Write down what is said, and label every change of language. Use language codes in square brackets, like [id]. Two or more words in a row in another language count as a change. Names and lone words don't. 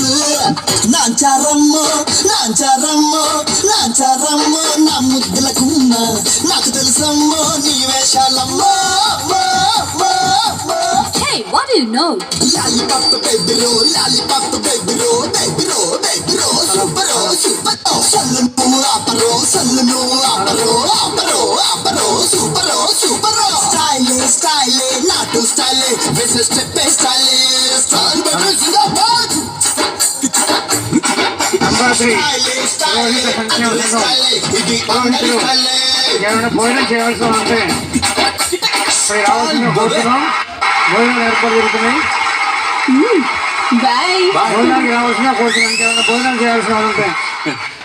[te] నాంచారమ్మో నాంచారమ్మో నాంచారమ్మో నా ముద్దుల గుమ్మ, నాకు తెలుసమ్మో నీ వేషాలమ్మో. [en] Hey, what do you know? Lollipop baby ro, lollipop baby ro, baby ro, baby ro, super ro, super ro. [te] Sallu nu aparo, sallu nu aparo, aparo, aparo, super ro, super ro. [en] Style, style, naatu style, vese step style, style baby zindabaad. Number 3. [te] ఏమైనా భోజనం చేయాల్సి ఉంటే ఇప్పుడు రావాల్సిన కోరుతున్నాం. భోజనాలు ఏర్పాటు జరుగుతున్నాయి. [en] Bye. [te] భోజనానికి రావాల్సిన కోరుతున్నాం. ఇంకేమైనా భోజనం చేయాల్సిన ఉంటే